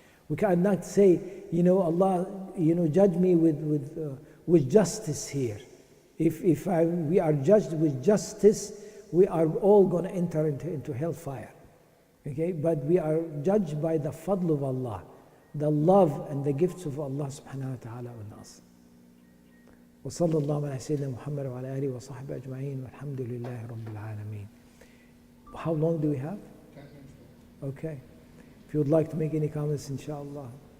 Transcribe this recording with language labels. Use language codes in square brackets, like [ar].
[en] We cannot say, Allah, judge me with justice here. If we are judged with justice, we are all going to enter into hellfire. Okay? But we are judged by the fadl of Allah, the love and the gifts of Allah [ar] subhanahu wa ta'ala [en] on us. [ar] وصلى الله على سيدنا محمد وعلى آله وصحبه أجمعين والحمد لله رب العالمين. [en] How long do we have? 10 minutes. Okay. If you would like to make any comments, inshallah.